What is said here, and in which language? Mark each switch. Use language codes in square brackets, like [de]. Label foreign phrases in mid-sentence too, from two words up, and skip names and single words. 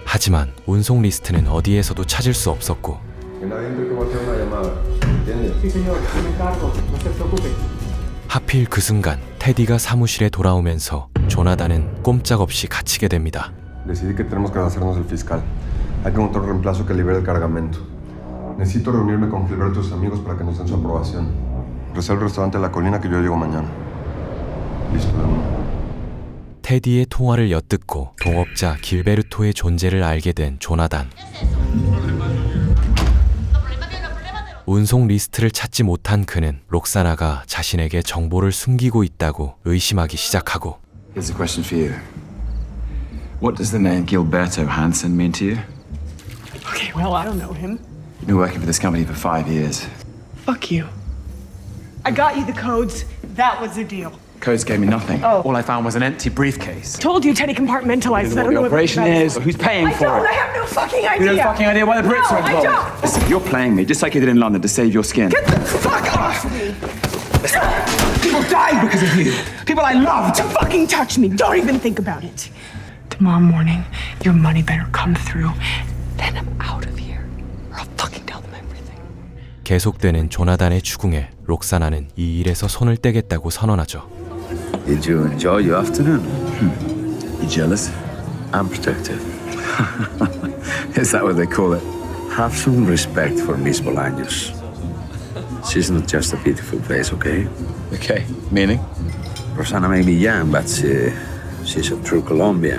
[ko] 하지만 운송 리스트는 어디에서도 찾을 수 없었고 하필 그 순간 테디가 사무실에 돌아오면서 조나단은 꼼짝없이 갇히게 됩니다. [es] Decidí que tenemos que hacernos el fiscal. Hay que encontrar un reemplazo que libere el cargamento. Necesito reunirme con Gilberto y sus amigos para que nos den su aprobación. Reserva el restaurante La Colina que yo llego mañana. Listo, de uno. [ko] 테디의 통화를 엿듣고 동업자 길베르토의 존재를 알게 된 조나단. 운송 리스트를 찾지 못한 그는 록사나가 자신에게 정보를 숨기고 있다고 의심하기 시작하고 [en] Here's a question for you. What does the name Gilberto Hansen mean to you? Okay, well, I don't know him. You've been working for this company for 5 years. Fuck you. I got you the codes. That was the deal. Codes gave me nothing. Oh. All I found was an empty briefcase. Told you Teddy compartmentalized. You know what the operation is, who's paying for it. I have no fucking idea. You have no fucking idea why the Brits are involved. I don't. Listen, you're playing me just like you did in London to save your skin. Get the fuck off me. People died because of you. People I loved. Don't fucking touch me. Don't even think about it. Tomorrow morning, your money better come through. Then I'm out of here. Or I'll fucking tell them everything. [ko] 계속되는 조나단의 추궁에 록사나는 이 일에서 손을 떼겠다고 선언하죠. [en] Did you enjoy your afternoon? You jealous? I'm protective. Is that what they call it? Have some respect for Miss Bolaños. She's not just a beautiful face, okay? Okay, meaning? Rosanna may be young, but she's a true Colombian.